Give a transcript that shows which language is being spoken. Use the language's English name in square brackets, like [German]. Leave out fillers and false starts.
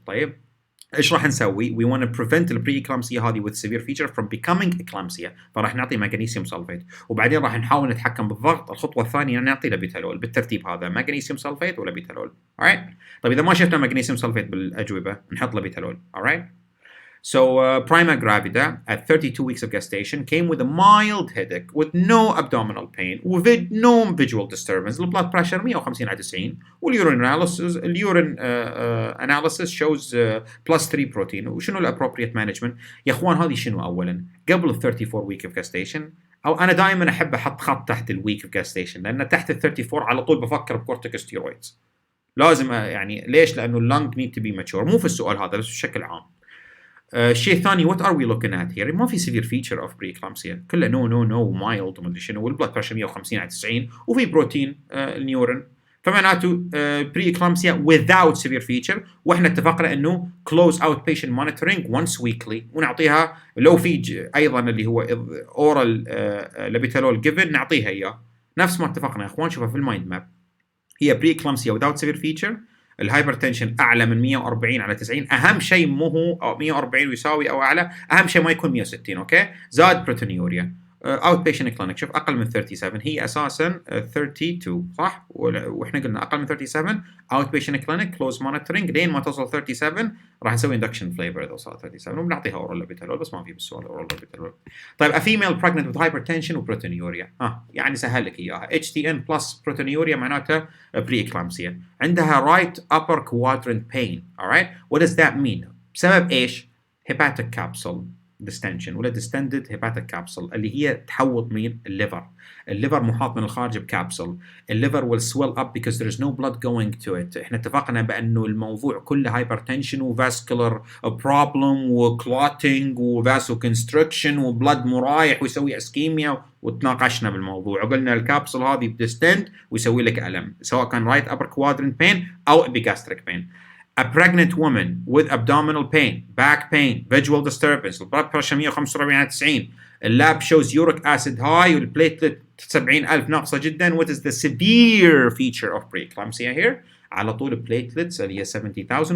[Arabic] طيب ايش راح نسوي؟ [English] we want to prevent the preeclampsia هذه with severe feature from becoming eclampsia، فراح نعطي magnesium sulfate، [Arabic] وبعدين راح نحاول نتحكم بالضغط. الخطوة الثانية نعطي لابيتالول بالترتيب هذا، magnesium sulfate ولابيتالول. [English] alright. [Arabic] طيب إذا ما شفنا magnesium sulfate بالأجوبة نحط لابيتالول. [English] alright. So prima gravida at 32 weeks of gestation came with a mild headache with no abdominal pain with no visual disturbance. The blood pressure 150 على 90 والurine analysis shows plus 3 protein. [Arabic] وشنو الappropriate management؟ يا اخوان هذه شنو اولا؟ قبل ال 34 [English] week of gestation، [Arabic] او انا دائما احب احط خط تحت الweek of gestation، لان تحت ال 34 على طول بفكر بكورتيكوستيرويدز. لازم يعني ليش؟ لانه اللنج [English] need to be mature. [Arabic] مو في السؤال هذا بس بشكل عام. الشيء الثاني [English] what are we looking at here؟ [Arabic] ما في severe feature of preeclampsia، كله no mild ومدري شنو، والبلد بريشر 150 على 90 وفي بروتين النيورين، فمعناته [English] preeclampsia without severe feature. [Arabic] واحنا اتفقنا انه [English] close outpatient monitoring once weekly، [Arabic] ونعطيها لو في ايضا اللي هو oral لابيتالول given نعطيها اياه نفس ما اتفقنا يا اخوان. شوفها في المايند ماب، هي preeclampsia without severe feature، الهايبرتنشن اعلى من 140 على 90، اهم شيء مو هو 140 ويساوي او اعلى، اهم شيء ما يكون 160. اوكي. زاد بروتينيوريا، اوت بيشنت كلينيك. شوف اقل من 37 هي اساسا 32 صح، واحنا قلنا اقل من 37 اوت بيشنت كلينيك كلوز مونيتورنج لين ما توصل 37 راح نسوي اندكشن فليفر اذا وصلت 37 وبنعطيها اورال لابيتالول، بس ما في بالسؤال اورال لابيتالول. طيب [English] a female pregnant with hypertension [Arabic] وبروتينيوريا، يعني سهل لك اياها. [English] HTN plus proteinuria معناته preeclampsia. [Arabic] عندها right upper quadrant pain. [English] alright. what does that mean؟ [Arabic] بسبب ايش؟ [English] hepatic capsule distension [Arabic] ولا distended hepatic capsule اللي هي تحوط مين؟ الليفر محاط من الخارج بكابسول. [English] الليفر will swell up because there is no blood going to it. [Arabic] احنا اتفقنا بانه الموضوع كله hypertension وفاسكولار problem وclotting وvasoconstriction وبلد مرايح ويسوي اسكيميا، وتناقشنا بالموضوع وقلنا الكابسول هذه بتستند ويسوي لك الم سواء كان [English] right upper quadrant pain [Arabic] او epigastric pain. [English] A pregnant woman with abdominal pain, back pain, visual disturbance, blood pressure 145 على 90, اللاب shows uric acid high والplatelet [Arabic] 70,000 ناقصة جدا. [English] what is the severe feature of preeclampsia here؟ [Arabic] على طول platelets اللي هي [English] 70,000.